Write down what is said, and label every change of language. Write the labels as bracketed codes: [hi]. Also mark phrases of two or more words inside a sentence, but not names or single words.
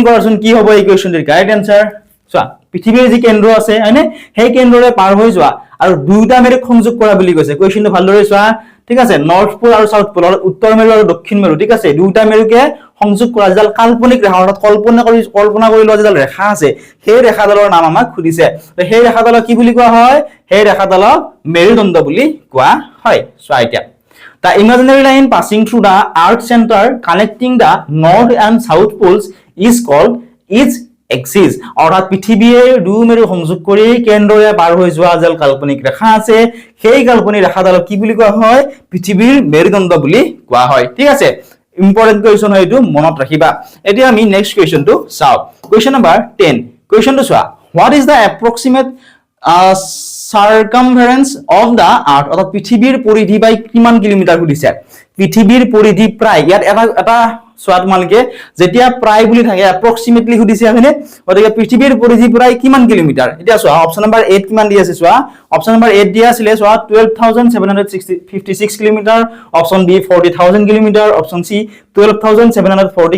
[as] কৰাচোন কি হ'ব এই [en] questionটোৰ correct answer [as] চোৱা পৃথিৱীৰ যি কেন্দ্ৰ আছে হয়নে সেই কেন্দ্ৰৰে পাৰ হৈ যোৱা আৰু দুইটা মেৰুক সংযোগ কৰা বুলি কৈছে কোৱেশ্চনটো ভালদৰে চোৱা ঠিক আছে [en] north pole [as] আৰু [en] south pole [as] উত্তৰ মেৰু আৰু দক্ষিণ মেৰু ঠিক আছে দুইটা মেৰুকে সংযোগ কৰা যেডাল কাল্পনিক ৰেখা অৰ্থাৎ কল্পনা কৰি লোৱা যেডাল ৰেখা আছে সেই ৰেখাডালৰ নাম আমাক সুধিছে তো সেই ৰেখাডালক কি বুলি কোৱা হয় সেই ৰেখাডালক মেৰুদণ্ড বুলি কোৱা হয় চোৱা এতিয়া [en] The imaginary line passing through the Earth center connecting the north and south poles is called its axis [as] অৰ্থাৎ পৃথিৱীৰ দুই মেৰু সংযোগ কৰি কেন্দ্ৰৰে পাৰ হৈ যোৱা যেল কাল্পনিক ৰেখা আছে সেই কাল্পনিক ৰেখাডালক কি বুলি কোৱা হয় পৃথিৱীৰ মেৰুদণ্ড বুলি কোৱা হয় ঠিক আছে [en] important question [as] হয় এইটো মনত ৰাখিবা এতিয়া আমি [en] next questionটো [as] চাও [en] question number [as] 10 কোৱেশ্চনটো চোৱা [en] what is the approximate circumference of the earth [as] অৰ্থাৎ পৃথিৱীৰ পৰিধি বাই কিমান কিলোমিটাৰ সুধিছে পৃথিৱীৰ পৰিধি প্ৰায় ইয়াত এটা সোৱাত মালকে যেতিয়া প্ৰায় বুলি থাকে approximately সুধিছে হয়নে গতিকে পৃথিৱীৰ পৰিধি প্ৰায় কিমান কিলোমিটাৰ এতিয়া চোৱা [en] option number [as] 8 কিমান দি আছে চোৱা [en] option number [as] 8 দিয়া আছিল চোৱা 12756 কিলোমিটাৰ [en] option B [as] 40000 কিলোমিটাৰ [en] option C [as] 12740